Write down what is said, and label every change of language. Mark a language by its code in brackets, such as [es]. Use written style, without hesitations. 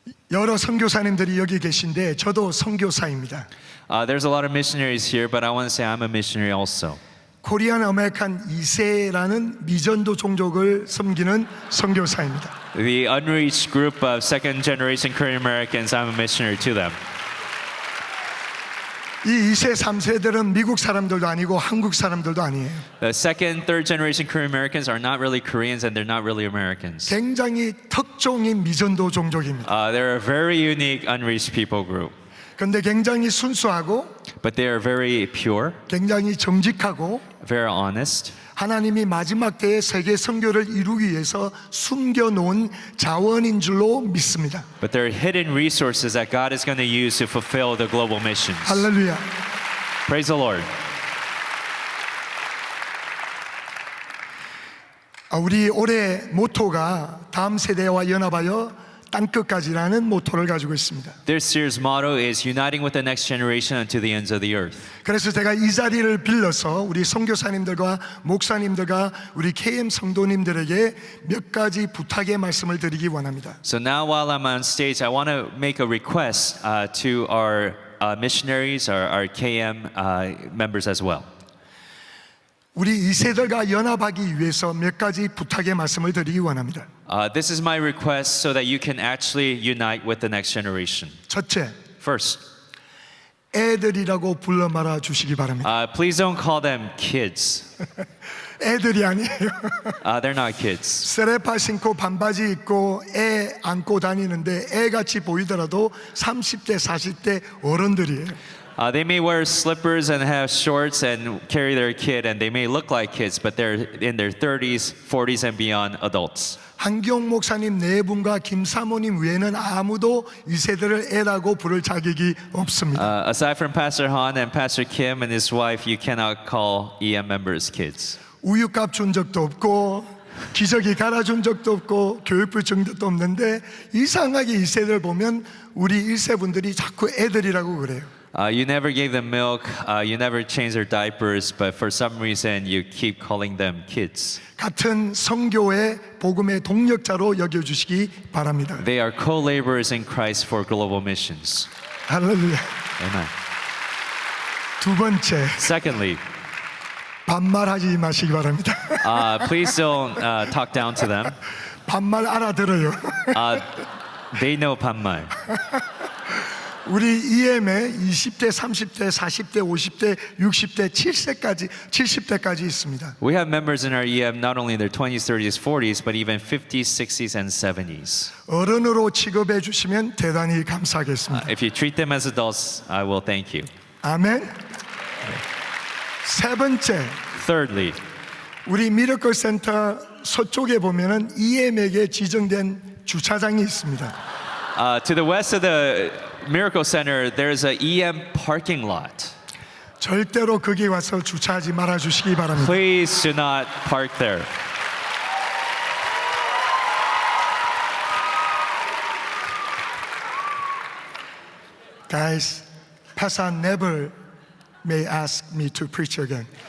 [ko] 여러 선교사님들이 여기 계신데 저도 선교사입니다. [en] There's a lot of missionaries here, but I want to say I'm a missionary also. [ko] 코리안 아메리칸 2세라는 미전도 종족을 섬기는 선교사입니다. [en] The unreached group of second generation Korean Americans, I'm a missionary to them. [ko] 이 2세, 3세들은 미국 사람들도 아니고 한국 사람들도 아니에요. [en] The second, third generation Korean Americans are not really Koreans and they're not really Americans. [ko] 굉장히 특종인 미전도 종족입니다. [en] They're a very unique unreached people group. [ko] 그런데 굉장히 순수하고 [en] But they are very pure, [ko] 굉장히 정직하고 [en] very honest. [ko] 하나님이 마지막 때에 세계 선교를 이루기 위해서 숨겨놓은 자원인 줄로 믿습니다. [en] But they're hidden resources that God is going to use to fulfill the global missions. [ko] 할렐루야. [en] Praise the Lord. [ko] 우리 올해 모토가 다음 세대와 연합하여 땅끝까지라는 모토를 가지고 있습니다. [en] This year's motto is uniting with the next generation unto the ends of the earth. [ko] 그래서 제가 이 자리를 빌려서 우리 선교사님들과 목사님들과 우리 KM 성도님들에게 몇 가지 부탁의 말씀을 드리기 원합니다. [en] So now while I'm on stage, I want to make a request to our missionaries, our KM members as well. [ko] 우리 2세들과 연합하기 위해서 몇 가지 부탁의 말씀을 드리기 원합니다. [en] This is my request so that you can actually unite with the next generation. [ko] 첫째, [en] First, [ko] 애들이라고 불러 말아 주시기 바랍니다. [en] please don't call them kids. [ko] 애들이 아니에요. [en] They're not kids. [ko] 세레파 신고 반바지 입고 애 안고 다니는데 애같이 보이더라도 30대, 40대 어른들이에요. [en] They may wear slippers and have shorts and carry their kid, and they may look like kids, but they're in their 30s, 40s, and beyond adults. [ko] 한경 목사님 네 분과 김 사모님 외에는 아무도 이 세대를 애라고 부를 자격이 없습니다. [en] Aside from Pastor Han and Pastor Kim and his wife, you cannot call EM members kids. [ko] 우유값 준 적도 없고 기저귀 갈아준 적도 없고 교육부 준 적도 없는데 이상하게 이 세대를 보면 우리 1세 분들이 자꾸 애들이라고 그래요. [en] You never gave them milk, you never changed their diapers, but for some reason you keep calling them kids. [ko] 같은 성교의 복음의 동력자로 여겨주시기 바랍니다. [en] They are co-laborers in Christ for global missions. [ko] 할렐루야. [en] Amen. [ko] 두 번째, [en] Secondly, [ko] 반말하지 마시기 바랍니다. [en] please don't talk down to them. [ko] 반말 알아들어요. [en] They know 반말. [ko] 우리 EM에 20대, 30대, 40대, 50대, 60대, 70대까지 있습니다. [en] We have members in our EM not only in their 20s, 30s, 40s, but even 50s, 60s, and 70s. [ko] 어른으로 취급해 주시면 대단히 감사하겠습니다. [en] If you treat them as adults, I will thank you. [ko] 아멘. 세 번째, [en] Thirdly, [ko] 우리 미러클 센터 서쪽에 보면은 EM에게 지정된 주차장이 있습니다. [en] to the west of the Miracle Center, there's a EM parking lot. [ko] 절대로 거기 와서 주차하지 말아 주시기 바랍니다. [en] Please do not park there. Guys, Pastor never may ask me to preach again.